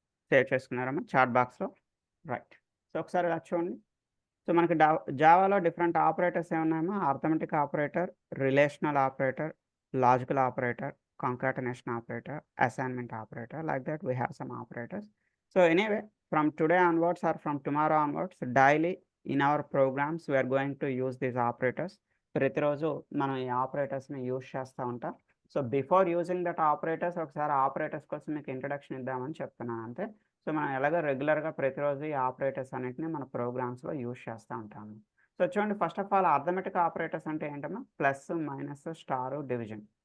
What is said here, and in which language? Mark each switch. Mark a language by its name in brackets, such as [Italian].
[Telugu] Save చేసుకున్నారమ్మా chat బాక్స్లో. Right. So ఒకసారి ఇలా చూడండి. సో మనకి జావాలో different operators ఏమున్నాయమ్మా? [English] Arithmetic operator, relational operator, logical operator, concatenation operator, assignment operator, like that we have some operators. So anyway, from today onwards or from tomorrow onwards, daily in our programs we are going to use these operators. [Telugu] ప్రతిరోజు మనం ఈ ఆపరేటర్స్ని use చేస్తూ ఉంటాం. [English] so before using that operators [Telugu] ఒకసారి operators కోసం మీకు introduction ఇద్దామని చెప్తున్నాను అంతే. సో మనం ఎలాగో రెగ్యులర్గా ప్రతిరోజు ఈ ఆపరేటర్స్ అన్నింటినీ మన ప్రోగ్రామ్స్లో యూజ్ చేస్తూ ఉంటాము. సో చూడండి, [English] first of all [Telugu] arithmetic operators అంటే ఏంటమ్మా? Plus, minus, star, division.